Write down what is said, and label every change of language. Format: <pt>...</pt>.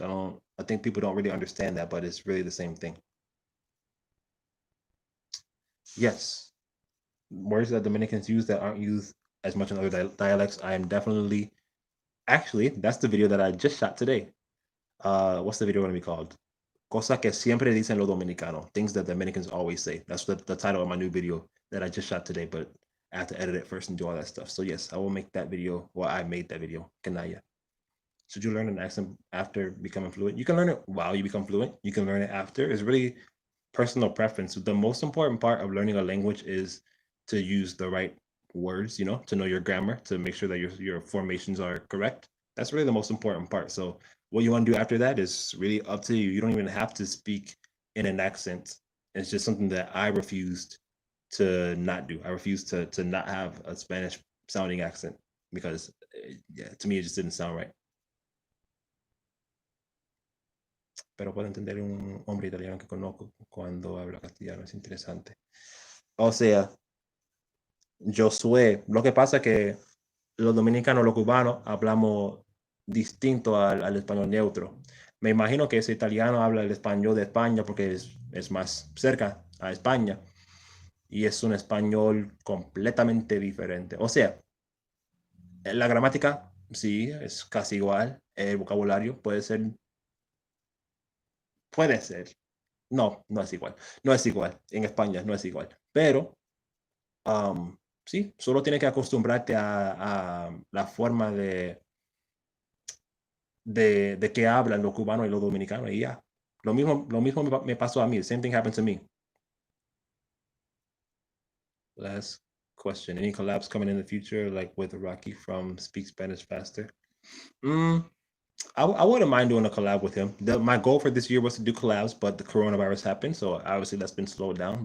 <en>I think people don't really understand that, but it's really the same thing. Yes, words that Dominicans use that aren't used as much in other dialects. I am definitely actually that's the video that I just shot today. What's the video going to be called?</en> <es>Cosa que siempre dicen los dominicanos.</es> <en>Things that Dominicans always say. That's the title of my new video that I just shot today, but I have to edit it first and do all that stuff. So yes, I will make that video. Well, I made that video. Canaya. Should you learn an accent after becoming fluent? You can learn it while you become fluent. You can learn it after. It's really personal preference. The most important part of learning a language is to use the right words, to know your grammar, to make sure that your formations are correct. That's really the most important part. So what you want to do after that is really up to you. You don't even have to speak in an accent. It's just something that I refused to not do. I refused to not have a Spanish sounding accent because, yeah, to me, it just didn't sound right.</en> <es>Pero puedo entender un hombre italiano que conozco cuando habla castellano, es interesante. O sea, Josué, lo que pasa es que los dominicanos, los cubanos, hablamos distinto al español neutro. Me imagino que ese italiano habla el español de España porque es más cerca a España y es un español completamente diferente. O sea, la gramática sí es casi igual, el vocabulario puede ser. No, no es igual. No es igual. En España no es igual. Pero sí, solo tienes que acostumbrarte a la forma de que hablan los cubanos y los dominicanos y ya. Lo mismo me pasó a mí.</es> <en>Same thing happened to me. Last question. Any collabs coming in the future, like with Rocky from Speak Spanish Faster? Mm, I wouldn't mind doing a collab with him. My goal for this year was to do collabs, but the coronavirus happened, so obviously that's been slowed down.</en>